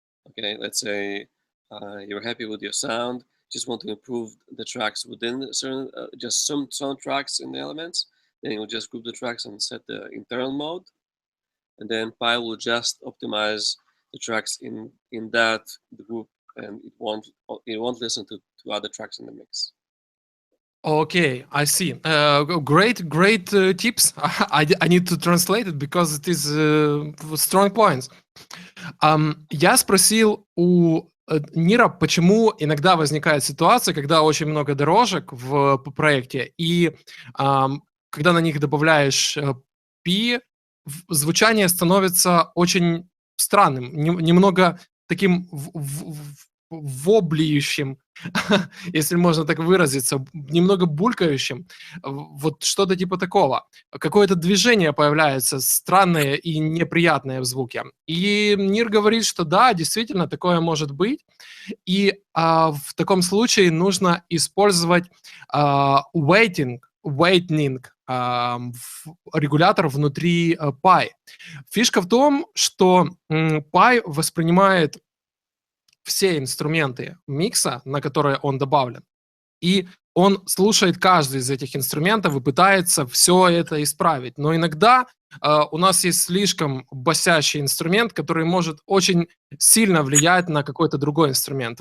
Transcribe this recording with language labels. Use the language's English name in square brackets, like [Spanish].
[English] Okay, let's say you're happy with your sound, just want to improve the tracks within certain just some tracks in the elements, then you'll just group the tracks and set the internal mode, and then Pi will just optimize the tracks in that group, and it won't listen to other tracks in the mix. Okay, I see. Great tips. I need to translate it because it is strong points. [Russian] Я спросил у Нира, почему иногда возникает ситуация, когда очень много дорожек в проекте, и когда на них добавляешь P, звучание становится очень странным, немного таким воблиющим, если можно так выразиться, немного булькающим, вот что-то типа такого. Какое-то движение появляется странное и неприятное в звуке. И Нир говорит, что да, действительно, такое может быть. И в таком случае нужно использовать weighting weighting регулятор внутри Pi. Фишка в том, что Pi воспринимает все инструменты микса, на которые он добавлен, и он слушает каждый из этих инструментов и пытается все это исправить. Но иногда у нас есть слишком басящий инструмент, который может очень сильно влиять на какой-то другой инструмент.